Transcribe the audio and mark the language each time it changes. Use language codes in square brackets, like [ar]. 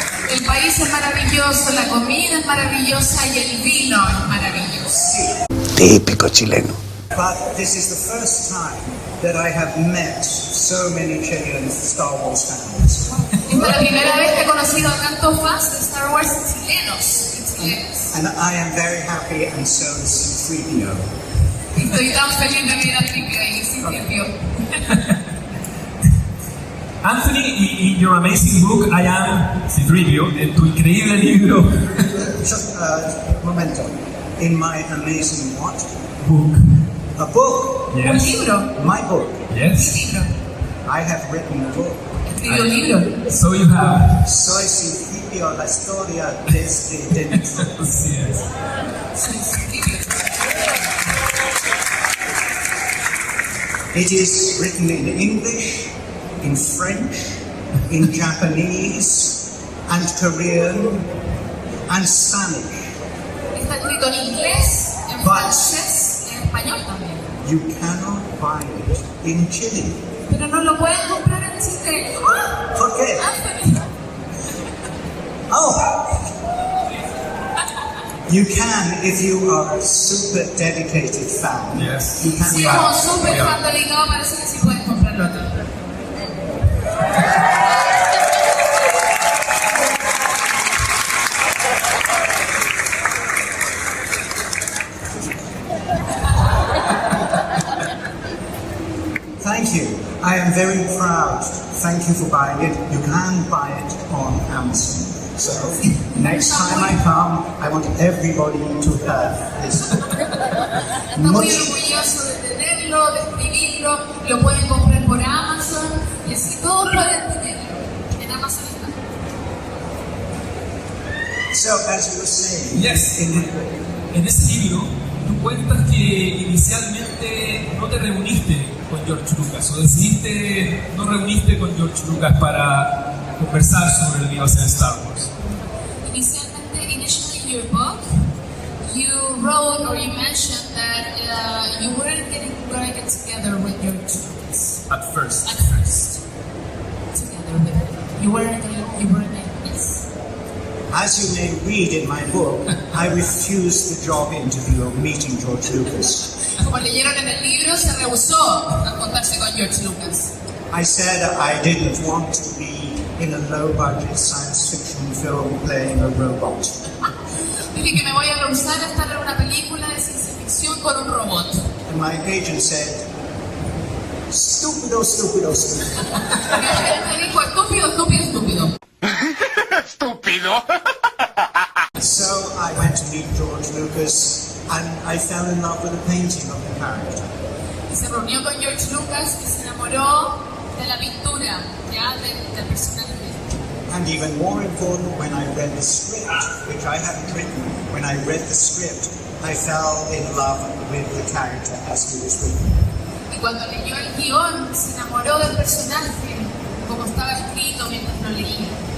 [es] El país es maravilloso, la comida es maravillosa y el vino es maravilloso. Típico chileno. [en] But this is the first time that I have met so many Chilean Star Wars fans. [es] Esta es la primera vez que he conocido a tantos fans de Star Wars chilenos. [en] And I am very happy, and so is C-3PO. [es] Estoy tan feliz de ver a Tripio y C-3PO. [en] Anthony, in your amazing book, I Am C-3PO, [es] en tu increíble libro. [en] Just momento. In my amazing what? Book. A book. Yes. [es] Un libro. [en] My book. Yes. [es] Un libro. [en] I have written a book. [es] Escribió un libro. [en] So you have. [es] Soy C-3PO, la historia desde dentro. [en] Yes. It is written in English, in French, in Japanese, and Korean, and Spanish. [es] Está escrito en inglés, en francés, en español también. [en] You cannot buy it in Chile. [es] Pero no lo pueden comprar en Chile. ¡Ah! ¿Por qué? Anthony. Oh! [en] You can if you are a super dedicated fan. Yes. You can [es] Si [en] buy [es] como [en] it. [es] súper fan dedicado, parece que sí pueden comprarlo aquí. [en] Thank you. I am very proud. Thank you for buying it. You can buy it on Amazon. So, next time I come, I want everybody to have this. [es] Está muy orgulloso de tenerlo, de escribirlo, lo pueden comprar por Amazon y así todos pueden tenerlo. En Amazon está. [en] So, as you were saying, [es] Yes. En ese libro, tú cuentas que inicialmente no te reuniste con George Lucas, o decidiste no reuniste con George Lucas para conversar sobre lo que iba a ser Star Wars. [en] Initially in your book, you wrote or you mentioned that you weren't going to get together with your students. At first. At first. Together with them. You weren't yes. as you may read in my book, I refused the job interview of meeting George Lucas. [es] Como leyeron en el libro, se rehusó a contarse con George Lucas. [en] I said I didn't want to be in a low-budget science fiction film playing a robot. [es] Dije que me voy a rehusar a estar en una película de ciencia ficción con un robot. [en] And my agent said, "Stupido, stupido, stupido." [es] Me dijo, estúpido, estúpido, estúpido. Estúpido. [en] So I went to meet George Lucas and I fell in love with the painting of the character. [es] Y se reunió con George Lucas y se enamoró de la pintura, ya del personaje. [en] And even more important, when I read the script, which I hadn't written, when I read the script, I fell in love with the character as he was written. [es] Y cuando leyó el guión, se enamoró del personaje, como estaba escrito mientras lo leía.